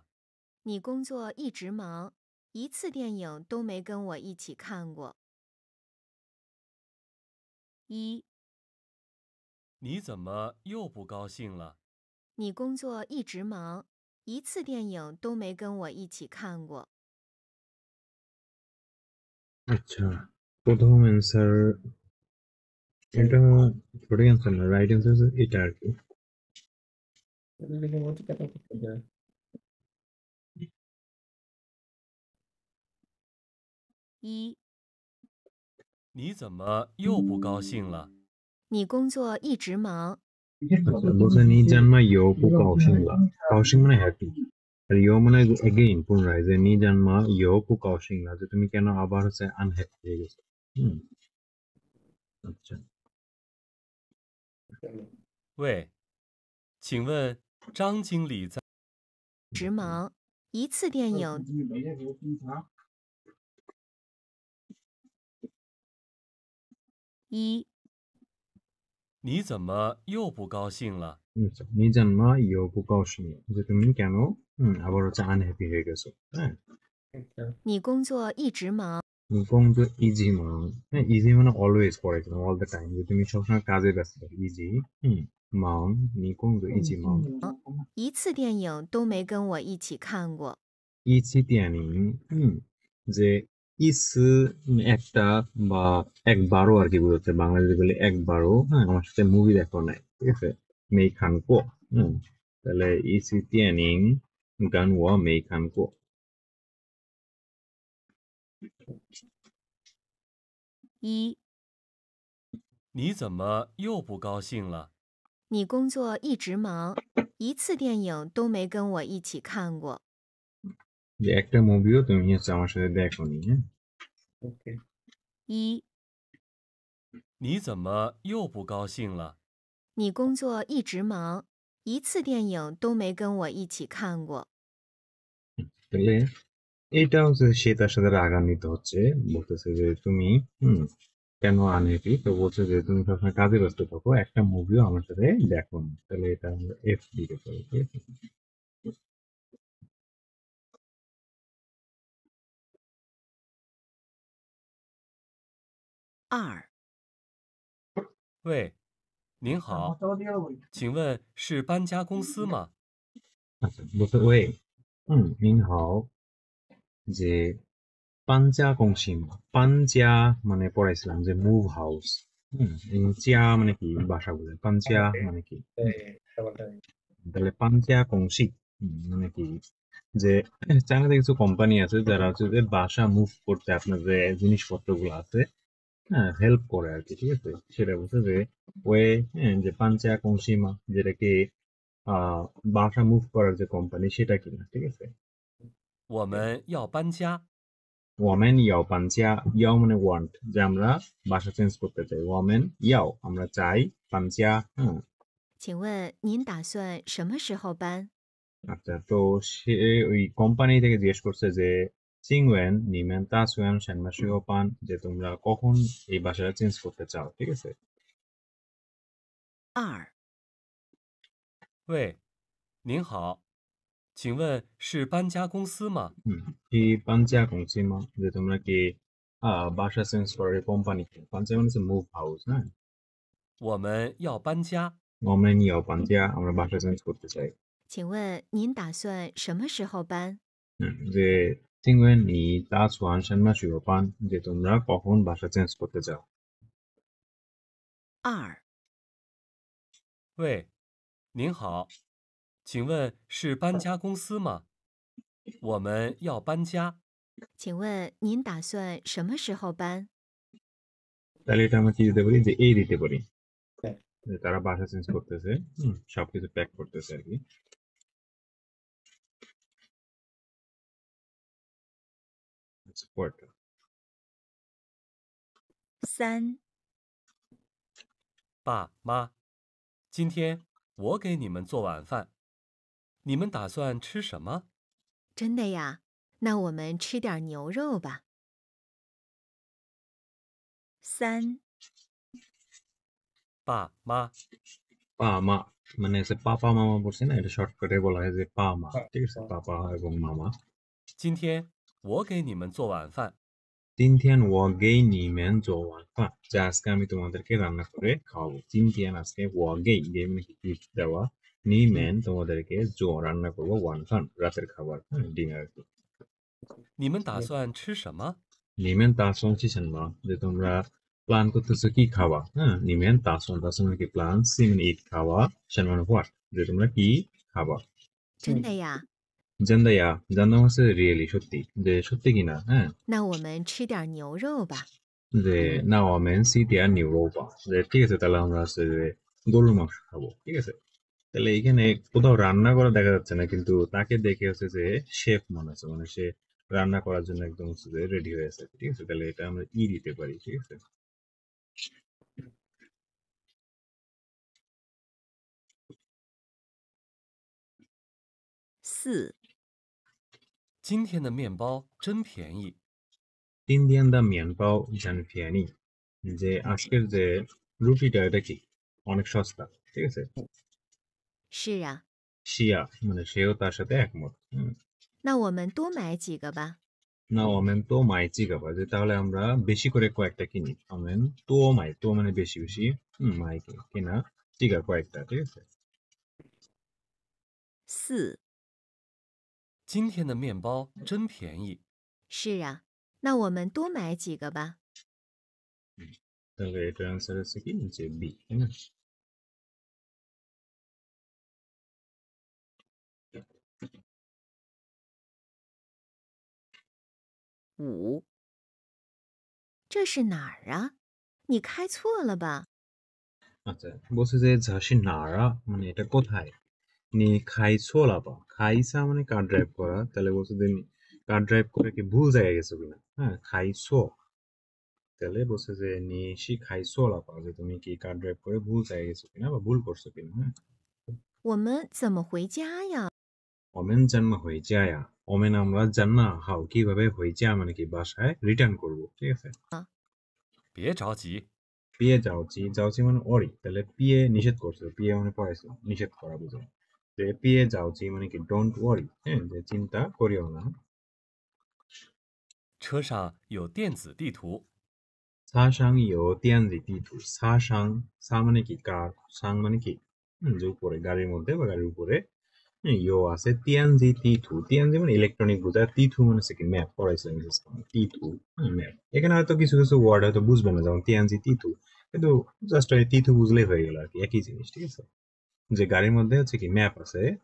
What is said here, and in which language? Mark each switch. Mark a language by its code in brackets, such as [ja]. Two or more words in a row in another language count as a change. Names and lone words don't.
[zh] 你工作一直忙，一次电影都没跟我一起看过。一、你怎么又不高兴了？你工作一直忙，一次电影都没跟我一起看过。 [bn] আচ্ছা প্রথম অ্যান্সার এটা সঠিক অ্যান্সার না [en] right answer [bn] এটা আর কি [zh] 一、你怎么又不高兴了？你工作一直忙， [bn] আচ্ছা বলছে [zh] 你怎么又不高兴了 [bn] কাউশিং মানে হ্যাপি আর ইয়ো মানে এগেইন পুনরায় যে [zh] 你怎么又不高兴了 [bn] যে তুমি কেন আবার হচ্ছে আনহ্যাপি হয়ে গেছো আচ্ছা [zh] 喂，请问张经理在？直忙，一次电影。一、你怎么又不高兴了？ [bn] আচ্ছা [zh] 你怎么又不高兴了 [bn] যে তুমি কেন আবার হচ্ছে আনহ্যাপি হয়ে গেছো হ্যাঁ [zh] 你工作一直忙， [bn] কিন্তু [zh] 一直忙 [bn] হ্যাঁ ইজি মানে অলওয়েজ পড়াইছিলাম [en] all the time [bn] যে তুমি সবসময় কাজে ব্যস্ত থাকো [zh] 一直忙 [bn] নি কিন্তু [zh] 一直忙一次电影都没跟我一起看过。一次电影 [bn] যে ইস একটা বা একবারও আর কি বোঝাচ্ছে বাংলাদেশে বলে একবারও হ্যাঁ আমার সাথে মুভি দেখো নাই ঠিক আছে [zh] 没看过 [bn] তাহলে [zh] 一次电影跟我没看过一、你怎么又不高兴了？你工作一直忙，一次电影都没跟我一起看过。 [bn] যে একটা মুভিও তুমি হচ্ছে আমার সাথে দেখো নি হ্যাঁ [zh] 一、你怎么又不高兴了？你工作一直忙，一次电影都没跟我一起看过。 [bn] তাহলে এটা হচ্ছে সে তার সাথে রাগান্বিত হচ্ছে বলতেছে যে তুমি কেন আনহ্যাপি তো বলছে যে তুমি সবসময় কাজে ব্যস্ত থাকো একটা মুভিও আমার সাথে দেখো না তাহলে এটা আমরা এফ দিতে পারি ঠিক আছে [zh] 二、喂，您好，请问是搬家公司吗？ [bn] আচ্ছা বলতে [zh] 喂您好 [bn] যে [zh] 搬家公司吗 [bn] পাঞ্জা মানে পড়াইছিলাম যে [en] move house [bn] চিয়া মানে কি বাসা বোঝায় পাঞ্জা মানে কি তাহলে [zh] 搬家公司 [bn] মানে কি যে চায়নাতে কিছু কোম্পানি আছে যারা হচ্ছে যে বাসা মুভ করতে আপনার যে জিনিসপত্র গুলো আছে হ্যাঁ হেল্প করে আর কি ঠিক আছে সেটা বলছে যে ওয়ে যে [zh] 搬家公司吗 [bn] যেটাকে বাসা মুভ করার যে কোম্পানি সেটা কিনা ঠিক আছে [zh] 我们要搬家。我们要搬家 [bn] ইয়াও মানে ওয়ান্ট যে আমরা বাসা চেঞ্জ করতে চাই [zh] 我们要 [bn] আমরা চাই পাঞ্চা [zh] 请问您打算什么时候搬？ [bn] আচ্ছা তো সে ওই কোম্পানি থেকে জিজ্ঞেস করছে যে [zh] 请问你们打算什么时候搬 [bn] যে তোমরা কখন এই বাসাটা চেঞ্জ করতে চাও ঠিক আছে [zh] 二、喂，您好，请问是搬家公司吗？ [bn] কি [zh] 搬家公司吗 [bn] যে তোমরা কি বাসা চেঞ্জ করার কোম্পানি পাঞ্চা মানে হচ্ছে [en] move house [bn] হ্যাঁ [zh] 我们要搬家。我们要搬家 [bn] আমরা বাসা চেঞ্জ করতে চাই [zh] 请问您打算什么时候搬？ [bn] যে [zh] 请问你 打算 什么时候搬 [bn] যে তোমরা কখন বাসা চেঞ্জ করতে চাও [zh] 2. 喂，您好，请问是搬家公司吗？我们要搬家。请问您打算什么时候搬？ [bn] তাহলে এটা আমরা কি দিতে পারি যে এই দিতে পারি যে তারা বাসা চেঞ্জ করতেছে সবকিছু প্যাক করতেছে আর কি আচ্ছা পরেরটা [zh] 3. 爸妈，今天我给你们做晚饭，你们打算吃什么？真的呀？那我们吃点牛肉吧。 3. 爸妈， [bn] পামা মানে হচ্ছে [zh] 爸爸妈妈 [bn] বলছে না এটা শর্টকাটে বলা হয় যে পামা ঠিক আছে পাপা এবং মামা [zh] 今天我给你们做晚饭，今天我给你们做晚饭 [bn] আজকে আমি তোমাদেরকে রান্না করে খাওয়াবো তিনথিয়ান আজকে ওয়াগেই গেম গিফট দেওয়া নিমেন তোমাদেরকে রান্না করবো [zh] 晚饭 [bn] রাতের খাবার ডিনার [zh] 你们打算吃什么？你们打算吃什么 [bn] যে তোমরা প্ল্যান করতেছো কি খাওয়া [zh] 你们打算 [bn] কি প্ল্যান সিমেন ইট খাওয়া সেন হোয়াট যে তোমরা কি খাওয়া [zh] 真的呀？ [bn] জান্দাইয়া জান্দাম হচ্ছে রিয়েলি সত্যি যে সত্যি কিনা [zh] 那我们吃点牛肉吧。 [bn] যে [zh] 那我们吃点牛肉吧 [bn] যে ঠিক আছে তাহলে আমরা হচ্ছে যে গরুর মাংস খাবো ঠিক আছে তাহলে এখানে কোথাও রান্না করা দেখা যাচ্ছে না কিন্তু তাকে দেখে হচ্ছে যে শেফ মনে হচ্ছে মানে সে রান্না করার জন্য একদম হচ্ছে যে রেডি হয়ে আছে ঠিক আছে তাহলে এটা আমরা ই দিতে পারি ঠিক আছে [zh] 4. 今天的面包真便宜。今天的面包真便宜 [bn] যে আজকের যে রুটিটা এটা কি অনেক সস্তা ঠিক আছে [zh] 是啊， [bn] শিয়া মানে সেও তার সাথে একমত [zh] 那我们多买几个吧。那我们多买几个吧 [bn] যে তাহলে আমরা বেশি করে কয়েকটা কিনি [zh] 我们多买 [bn] তো মানে বেশি বেশি মাই কিনা চিকা কয়েকটা ঠিক আছে [zh] 4. 今天的面包真便宜。是啊，那我们多买几个吧。 [bn] তাহলে এটার অ্যান্সার হচ্ছে কি যে বি তাই না [zh] 5. 这是哪儿啊？你开错了吧？ [bn] আচ্ছা বলছে যে [zh] 这是哪儿 [bn] মানে এটা কোথায় [zh] 你开错了吧 [bn] খাইছা মানে কার ড্রাইভ করা তাহলে বলছে যে কার ড্রাইভ করে কি ভুল জায়গায় গেছো কিনা খাইছো তাহলে বলছে যে [zh] 你是开错了吧 [bn] যে তুমি কি কার ড্রাইভ করে ভুল জায়গায় গেছো কিনা বা ভুল করছো কিনা [zh] 我们怎么回家呀？我们怎么 [bn] হয়ে যায় ওমেন আমরা [zh] 怎么回 [bn] কিভাবে হয়ে যায় মানে কি বাসায় রিটার্ন করবো ঠিক আছে [zh] 别着急，别着急 [bn] মানে অরি তাহলে পিয়ে নিষেধ করছে পিয়ে মানে পড়াইছিল নিষেধ করা বুঝো যে [zh] 别着急 [bn] মানে কি [en] don't worry [bn] যে চিন্তা করিও না [zh] 车上有电子地图，车上有电子地图 [bn] সাসাং সা মানে কি কার সাং মানে কি যে উপরে গাড়ির মধ্যে বা গাড়ির উপরে ইও আছে [zh] 电子地图 [bn] তিয়ানজি মানে ইলেকট্রনিক বোঝায় তিতু মানে হচ্ছে কি ম্যাপ পড়াইছিলাম তিতু ম্যাপ এখানে হয়তো কিছু কিছু ওয়ার্ড হয়তো বুঝবে না যেমন [zh] 电子地图 [bn] কিন্তু জাস্ট ওই তিতু বুঝলেই হয়ে গেল আর কি একই জিনিস ঠিক আছে যে গাড়ির মধ্যে হচ্ছে কি ম্যাপ আছে